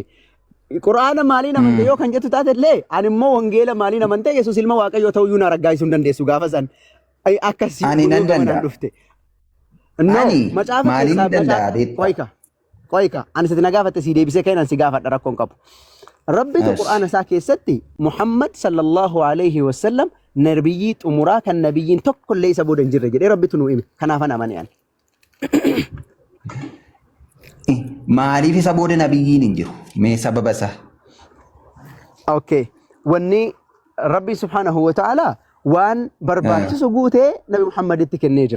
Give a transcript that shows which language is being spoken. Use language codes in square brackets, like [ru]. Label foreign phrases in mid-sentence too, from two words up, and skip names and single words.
[om] Qur'aana maaliin amante yoo kan jettu taate illee ani immoo wangeela maaliin amante Yesuus ilma Waaqayyoo ta'uu iyyuu na raggaasisuu hin dandeessu gaafa san akkasii ani nan danda'a. Macaafa maaliin danda'a beekta? Qoyka ani sitti na gaafatte si deebisee kennan si gaafadha rakkoon qabu. Rabbitu Qur'aana isaa keessatti Muhammad [ar] صلى الله عليه وسلم [om] nabiyyi xumuraa kan nabiyyiin tokko illee isa booda hin jirre jedhee Rabbitu nuu hime. Kanaafan amane ani. Maaliif isa booda nabiyyiin hin jiru? Mee sababa isaa? Okay. Wanni Rabbi [ar] سبحانه وتعالى [om] waan barbaachisu guutee Nabi Muhammaditti kennee jira.